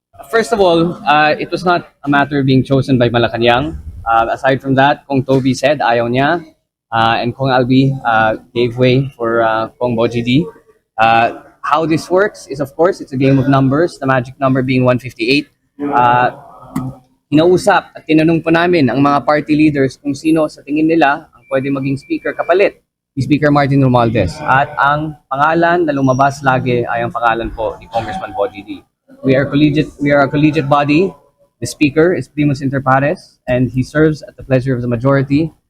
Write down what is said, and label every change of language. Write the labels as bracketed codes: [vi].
[en] First of all, it was not a matter of being chosen by Malacanang. Aside from that, Kong Toby said [tl] ayaw niya, [en] and Kong Albi gave way for Kong Bogie D. How this works is, of course, it's a game of numbers, the magic number being 158. [tl] Hinausap at tinanong po namin ang mga party leaders kung sino sa tingin nila ang pwede maging speaker kapalit ni Speaker Martin Romualdez. At ang pangalan na lumabas lagi ay ang pangalan po ni Congressman Bogie D. [en] We are a collegiate body. The Speaker is primus inter pares and he serves at the pleasure of the majority.